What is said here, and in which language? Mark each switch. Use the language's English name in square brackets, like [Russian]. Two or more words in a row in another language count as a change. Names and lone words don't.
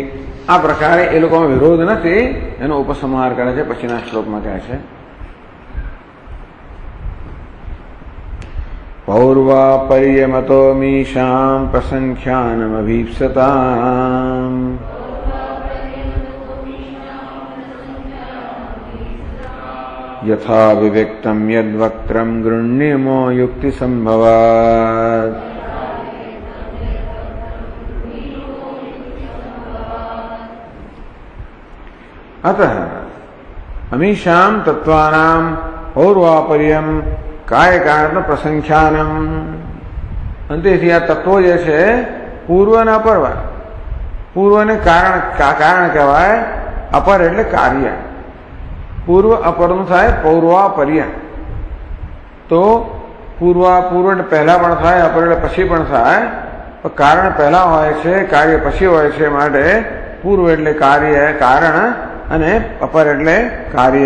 [Gujarati] આ પ્રકારે એ લોકોમાં વિરોધ નથી, એનો ઉપસંહાર કરે છે પછીના શ્લોકમાં કહે છે [Sanskrit] पौर्वापर्यमतो मीशाम प्रसंख्यानमभीप्सताम यथा विवेक्तम यद्वक्त्रम गृण्यमो युक्ति संभवात। अतः अमीशाम तत्वानाम पौर्वापर्यम काय कारण प्रसंख्यानम। [Gujarati] अंतेથી આ તત્વો જે છે પૂર્વ અને અપર, પૂર્વને કારણ કહેવાય, અપર એટલે કાર્ય। પૂર્વ અપરનું થાય પૌર્વાપર્ય। તો પૂર્વ એટલે પહેલા પણ થાય, અપર એટલે પછી પણ થાય, પણ કારણ પહેલા હોય છે, કાર્ય પછી હોય છે, માટે પૂર્વ એટલે કાર્ય કારણ અને અપર એટલે કાર્ય।